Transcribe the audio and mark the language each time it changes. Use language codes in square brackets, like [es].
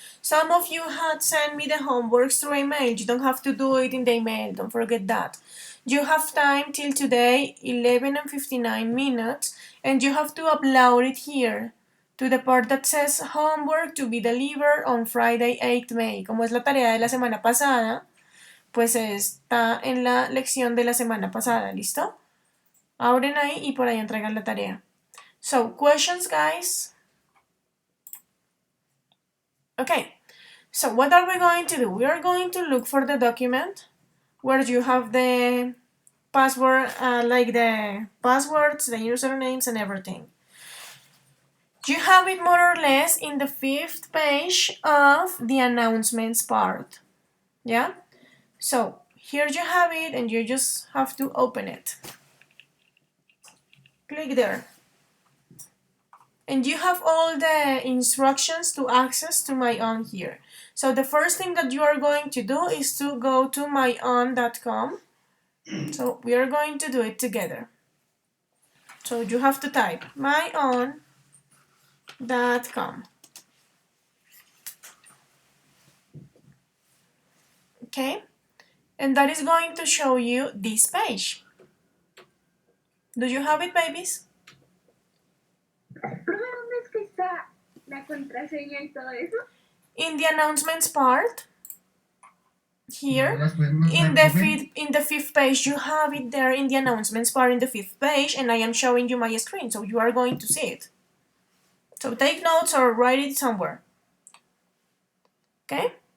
[en] Some of you had sent me the homeworks through email. You don't have to do it in the email. Don't forget that. You have time till today, 11 and 59 minutes, and you have to upload it here to the part that says homework to be delivered on Friday 8 May. [es] Como es la tarea de la semana pasada, pues está en la lección de la semana pasada. ¿Listo? Abren ahí y por ahí entregan la tarea. [en] So, questions, guys? Okay, so what are we going to do? We are going to look for the document where you have the password, like the passwords, the usernames, and everything. You have it more or less in the 5th page of the announcements part. Yeah? So here you have it and you just have to open it. Click there. And you have all the instructions to access to my own here. So the first thing that you are going to do is to go to myown.com. So we are going to do it together. So you have to type myown.com. Okay? And that is going to show you this page. Do you have it, babies? [es] Profe, ¿dónde es que está la contraseña y todo eso? [en] In the announcements part, here, in the 5th page, you have it there in the announcements part in the 5th page, and I am showing you my screen, so you are going to see it. So take notes or write it somewhere. Okay?